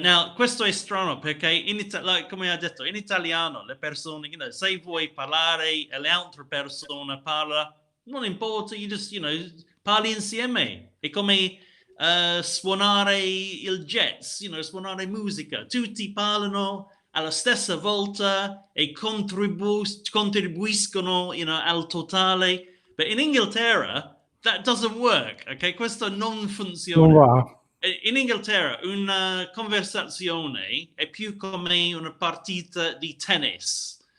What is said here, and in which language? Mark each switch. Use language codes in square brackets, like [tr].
[en] Now, [it] questo è strano perché come ha detto, in italiano le persone, se vuoi parlare e l'altra persona parla, non importa, [en] you just, [it] parli insieme. È come suonare il jazz, suonare musica. Tutti parlano alla stessa volta e contribuiscono, al totale. [en] But in Inghilterra, that doesn't work, ok? [it] Questo non funziona. Non va. In Inghilterra una conversazione è più come una partita di tennis.